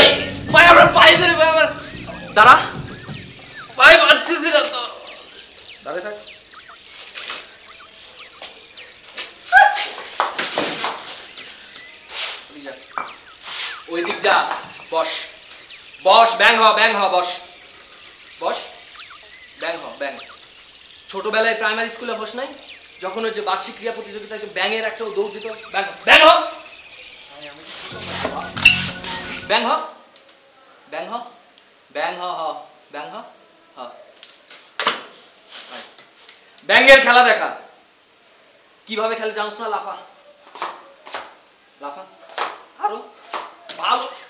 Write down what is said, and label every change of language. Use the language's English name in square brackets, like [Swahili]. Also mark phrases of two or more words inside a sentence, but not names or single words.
[Bangla] ভাই আমরা পাই ধরে ভাই আমার দাঁড়া। ভাই বাঁচতেছি না তো। দাঁড়াই থাক। ওই দিক যা। বস বস, ব্যাং হ ব্যাং হ, বস বস, ব্যাং হ ব্যাং। ছোটবেলায় প্রাইমারি স্কুলে বস নাই, যখন ওই যে বার্ষিক ক্রিয়া প্রতিযোগিতায় ব্যাঙের একটা দৌড় দিত? ব্যাং হ ব্যাং হ ব্যাং হ ব্যাং হ ব্যাং হ হ ব্যাং হ হ। ব্যাঙের খেলা দেখা কিভাবে খেলে জানোস না? লাফা লাফা, আরো ভালো।